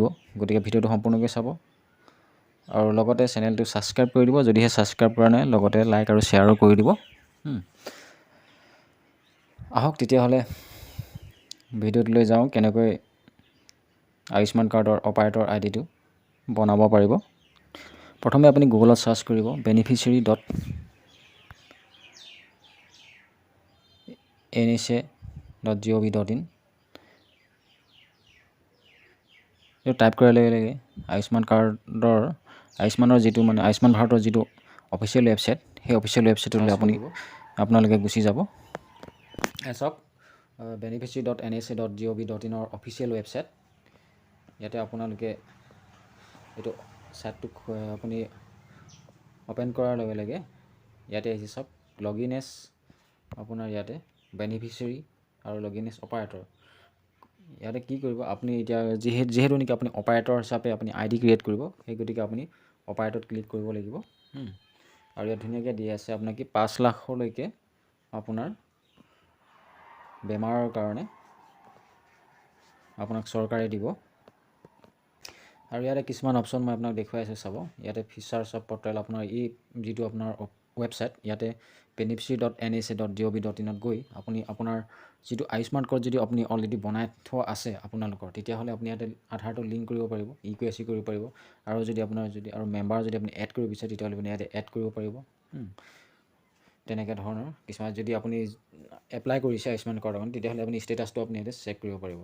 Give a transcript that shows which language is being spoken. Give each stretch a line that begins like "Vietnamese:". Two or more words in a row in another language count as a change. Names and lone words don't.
Assamese: গতিকে ভিডিঅ'টো সম্পূৰ্ণকৈ চাব আৰু লগতে চেনেলটো ছাবস্ক্ৰাইব কৰি দিব যদিহে ছাবস্ক্ৰাইব কৰা নাই, লগতে লাইক আৰু শ্বেয়াৰো কৰি দিব। আহক তেতিয়াহ'লে ভিডিঅ'টোলৈ যাওঁ, কেনেকৈ আয়ুষ্মান কাৰ্ডৰ
English: operator ID
Assamese: বনাব পাৰিব। প্ৰথমে আপুনি গুগলত চাৰ্চ কৰিব beneficiary.nsa.gov.in। এইটো টাইপ কৰাৰ লগে লগে আয়ুষ্মানৰ যিটো আয়ুষ্মান ভাৰতৰ যিটো
English: official website,
Assamese: সেই অফিচিয়েল ৱেবছাইটলৈ আপোনালোকে গুচি যাব। চাওক, beneficiary.nsa.gov.in
English: official website.
Assamese: ইয়াতে আপোনালোকে এইটো ছাইটটোক আপুনি অ'পেন কৰাৰ লগে লগে ইয়াতে আহিছে চাওক,
English: login as
Assamese: আপোনাৰ ইয়াতে বেনিফিচিয়াৰী আৰু
English: login as operator.
Assamese: ইয়াতে কি কৰিব আপুনি, এতিয়া যিহেতু নেকি আপুনি অপাৰেটৰ হিচাপে আপুনি
English: ID create
Assamese: কৰিব, সেই গতিকে আপুনি অপাৰেটৰত ক্লিক কৰিব লাগিব। আৰু ইয়াত ধুনীয়াকৈ দি আছে আপোনাক কি 5 লাখলৈকে আপোনাৰ বেমাৰৰ কাৰণে আপোনাক চৰকাৰে দিব। আৰু ইয়াতে কিছুমান অপশ্যন মই আপোনাক দেখুৱাই আছোঁ চাব। ইয়াতে
English: features of portal,
Assamese: আপোনাৰ এই যিটো আপোনাৰ ৱেবছাইট, ইয়াতে beneficiary.nsa.gov.in গৈ আপুনি আপোনাৰ যিটো আয়ুষ্মান কাৰ্ড যদি আপুনি অলৰেডি বনাই থোৱা আছে আপোনালোকৰ, তেতিয়াহ'লে আপুনি ইয়াতে আধাৰটো লিংক কৰিব পাৰিব, ইকুৱেচি কৰিব পাৰিব। আৰু যদি আপোনাৰ আৰু মেম্বাৰ যদি আপুনি এড কৰিব বিচাৰে তেতিয়াহ'লে আপুনি ইয়াতে এড কৰিব পাৰিব। তেনেকৈ ধৰণৰ কিছুমান যদি আপুনি এপ্লাই কৰিছে আয়ুষ্মান কাৰ্ডখন, তেতিয়াহ'লে আপুনি ষ্টেটাছটো আপুনি ইয়াতে চেক কৰিব পাৰিব।